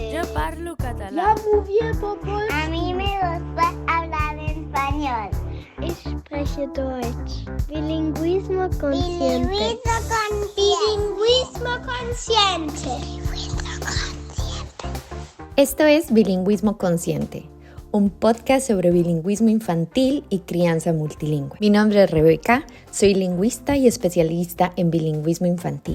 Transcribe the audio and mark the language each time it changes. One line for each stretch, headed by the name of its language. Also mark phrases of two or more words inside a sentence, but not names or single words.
Catalan: parlo català.
German: Ja, wir Popol.
Spanish: A mí me gusta hablar español.
German: Ich spreche Deutsch.
Spanish: Bilingüismo consciente. Bilingüismo consciente. Esto es Bilingüismo Consciente, un podcast sobre bilingüismo infantil y crianza multilingüe. Mi nombre es Rebeca, soy lingüista y especialista en bilingüismo infantil.